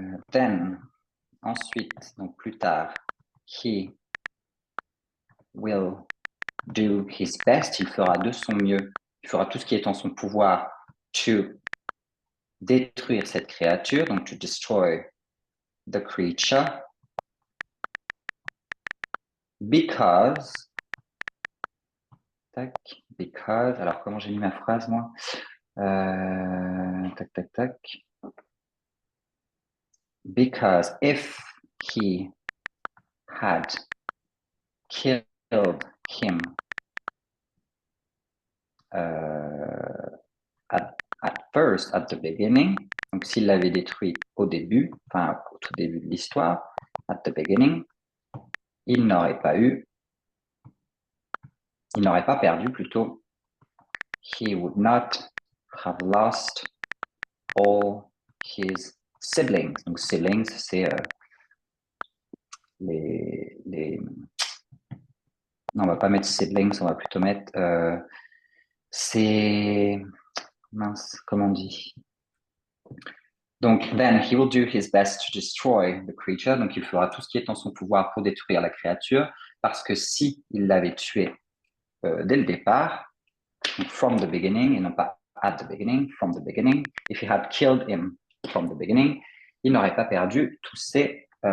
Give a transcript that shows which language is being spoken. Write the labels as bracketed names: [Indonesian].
[English] Then, [French] ensuite, donc plus tard, [English] he will do his best. [French] Il fera de son mieux. Il fera tout ce qui est en son pouvoir to détruire cette créature, donc [English] to destroy the creature. [French] Because, tac, because, alors comment j'ai mis ma phrase moi? Tac, tac, tac. [English] Because if he had killed him at first, at the beginning, [French] donc s'il l'avait détruit au début, enfin au tout début de l'histoire, [English] at the beginning, [French] il n'aurait pas perdu plutôt. [English] He would not have lost all his siblings. [French] Donc siblings, c'est les... Non, on va pas mettre siblings, on va plutôt mettre... c'est... Mince, comment on dit? [English] Donc, then he will do his best to destroy the creature. [French] Donc, il fera tout ce qui est en son pouvoir pour détruire la créature, parce que si il l'avait tué dès le départ, [English] from the beginning, [French] et non pas [English] at the beginning, from the beginning, [French] if he had killed him from the beginning, il n'aurait pas perdu tous ses...